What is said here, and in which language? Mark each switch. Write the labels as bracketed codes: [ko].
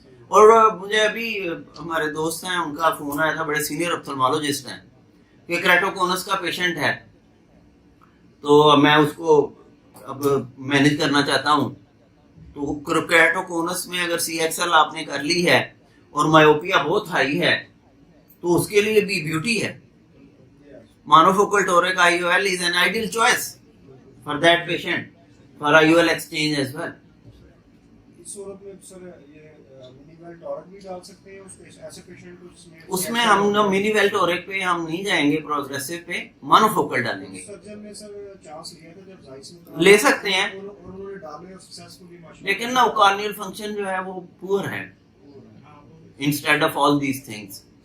[ur] اور مجھے ابھی ہمارے دوست ہیں ان کا فون آیا تھا, بڑے سینئر اپتھلمالوجسٹ ہیں, کہ کریٹوکونس کا پیشنٹ ہے تو میں اس کو اب مینیج کرنا چاہتا ہوں. تو کریپٹوکونس میں اگر سی ایکس ایل آپ نے کر لی ہے اور مایوپیا بہت ہائی ہے تو اس کے لیے بھی بیوٹی ہے. [en] Monofocal toric IOL is an ideal choice for that patient for IOL exchange as well. [ur] اس صورت میں سر یہ منی ویل ٹورک بھی ڈال سکتے ہیں ایسے پیشنٹ کو جس میں اس میں ہم منی ویل ٹورک پہ ہم نہیں جائیں گے, پروگریسو پہ مانوفوکل ڈالیں گے. سرجن نے سر چانس لیا تھا جب زائس لے سکتے ہیں انہوں نے ڈالے اور سکسیسفلی ماشاءاللہ. لیکن نا کارنیل فنکشن جو ہے وہ پور ہے [en] Instead of all these things.